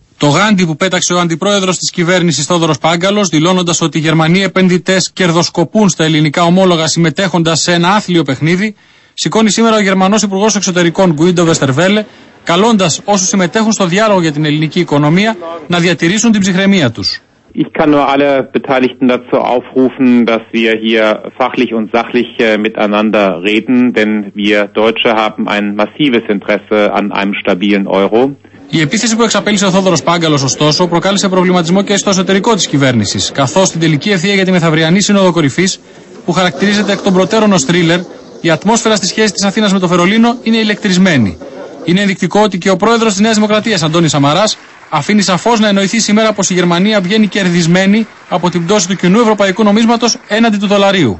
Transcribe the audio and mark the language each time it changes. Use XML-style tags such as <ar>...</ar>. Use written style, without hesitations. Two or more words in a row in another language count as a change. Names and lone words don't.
<el>Το γάντι που πέταξε ο αντιπρόεδρος της κυβέρνησης Θόδωρος Πάγκαλος, δηλώνοντας ότι οι Γερμανοί επενδυτές κερδοσκοπούν στα ελληνικά ομόλογα συμμετέχοντας σε ένα άθλιο παιχνίδι, σηκώνει σήμερα ο Γερμανός Υπουργός Εξωτερικών Γκουίντο Βεστερβέλε, καλώντας όσους συμμετέχουν στο διάλογο για την ελληνική οικονομία να διατηρήσουν την ψυχραιμία τους.</el> <de>Ich kann nur alle Beteiligten dazu aufrufen, dass wir hier fachlich und sachlich miteinander reden, denn wir Deutsche haben ein massives Interesse an einem stabilen Euro.</de> <el>Η επίθεση που εξαπέλυσε ο Θόδωρος Πάγκαλος, ωστόσο, προκάλεσε προβληματισμό και στο εσωτερικό της κυβέρνησης, καθώς στην τελική ευθεία για τη μεθαυριανή Σύνοδο Κορυφής, που χαρακτηρίζεται εκ των προτέρων ως θρίλερ, η ατμόσφαιρα στη σχέση της Αθήνας με το Βερολίνο είναι ηλεκτρισμένη. Είναι ενδεικτικό ότι και ο πρόεδρος της Νέας Δημοκρατίας, Αντώνης Σαμαράς, αφήνει σαφώς να εννοηθεί σήμερα πως η Γερμανία βγαίνει κερδισμένη από την πτώση του κοινού ευρωπαϊκού νομίσματος έναντι του δολαρίου.</el>